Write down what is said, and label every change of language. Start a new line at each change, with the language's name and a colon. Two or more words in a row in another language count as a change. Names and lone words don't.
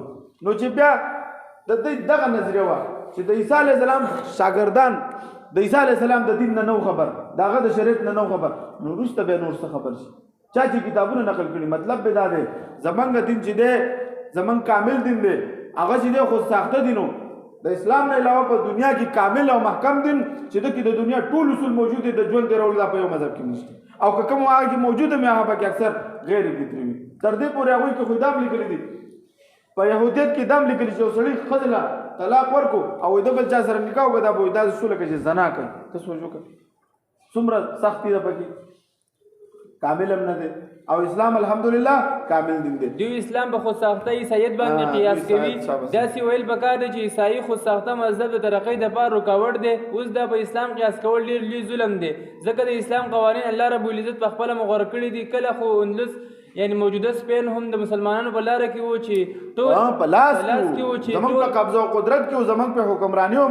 Pashto: نو چې بیا د دوی دغه نظریه وه چې د عیسی
Arabic: علیه السلام
Pashto: شاګردان د عیسی
Arabic: علیه السلام
Pashto: د دین نه نو خبر، د هغه د شریعت نه نو خبر، نو وروسته بیا نور څه خبر شي. چا چې کتابونه نقل کړي، مطلب به دا دی زمونږ دین چې دی زمونږ کامل دین دی، هغه چې دی خود ساخته دین و. د اسلام نه علاوه په دنیا کې کامل او محکم دین چې د کې د دنیا ټول اصول موجود دي، د ژوند تېرولو دا په یو مذهب کې نشته. او که کوم هغه کې موجوده وي هغه پکې اکثر غیر فطري وي. تر دې پورې هغوی کې خو دا هم لیکلي دي، په یهودیت کې دا هم لیکلي چې یو سړي ښځې له طلاق ورکړو او د بل چا سره نکاح وکړه، دا به داسې شو لکه چې زنا کوي. ته سوچ وکړه څومره سختي ده پکې. کامل هم نه دی. او اسلام الحمدلله کامل دین دی. دوی اسلام په خود ساخته عیسایت باندې قیاس کوي. داسې ویل پکار دی چې عیسایي خود ساخته مذهب د ترقۍ دپاره رکاوټ دی. اوس دا په اسلام قیاس کول ډېر لوی ظلم دی، ځکه د اسلام قوانین الله
Arabic: رب العزت
Pashto: په خپله مغوره کړي دي. کله خو اندلس یعنی موجوده سپین هم د مسلمانانو په لاره کې و چې ټول په لاس کې و، چې زمونږ په قبضه او قدرت کې و، زمونږ په حکمراني و.